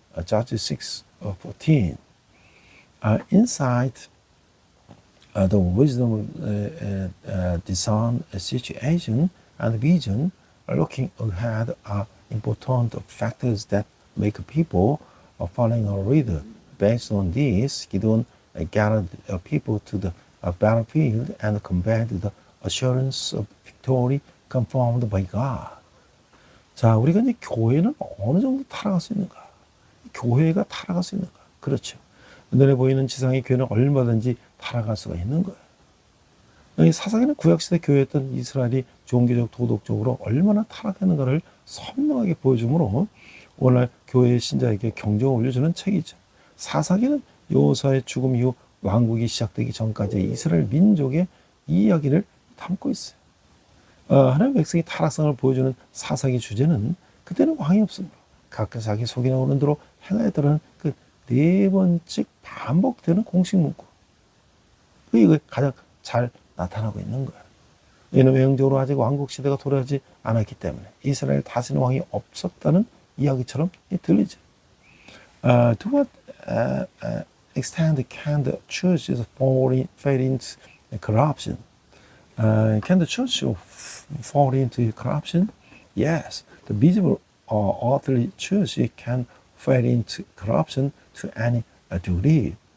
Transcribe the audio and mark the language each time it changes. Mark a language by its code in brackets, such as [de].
[en] Judges 6:14. Insight, the wisdom of discern a situation and vision, looking ahead are important factors that make people following a leader. Based on this, Gideon gathered people to the battlefield and conveyed the assurance of victory confirmed by God. [ko] 자, 우리가 이제 교회는 어느 정도 타락할 수 있는가? 교회가 타락할 수 있는가? 그렇죠. 눈에 보이는 지상의 교회는 얼마든지 타락할 수가 있는 거예요. 사사기는 구약시대 교회였던 이스라엘이 종교적, 도덕적으로 얼마나 타락했는가를 선명하게 보여주므로 오늘날 교회의 신자에게 경종을 울려주는 책이죠. 사사기는 요사의 죽음 이후 왕국이 시작되기 전까지 이스라엘 민족의 이야기를 담고 있어요. 하나님의 백성이 타락성을 보여주는 사사기 주제는 그때는 왕이 없으므로 각자 자기 속이나 오는 대로 행하였다는 그 네 번째 반복되는 공식 문구. 이거 가장 잘 나타나고 있는 거예요. 이는 외형적으로 아직 왕국 시대가 돌아오지 않았기 때문에 이스라엘 다스리는 왕이 없었다는 이야기처럼 들리죠. [en] To what extent can the church fall into corruption? Can the church fall into corruption? Yes, the visible earthly church can fall into corruption to any degree.